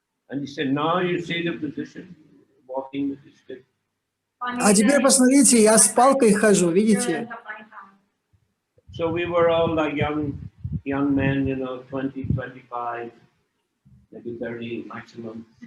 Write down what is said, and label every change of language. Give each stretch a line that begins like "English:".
English: And he said, now you see the position, walking with his stick.
Russian: А теперь посмотрите, я с палкой хожу, видите?
English: So we were all like young men, 20, 25, maybe 30 maximum.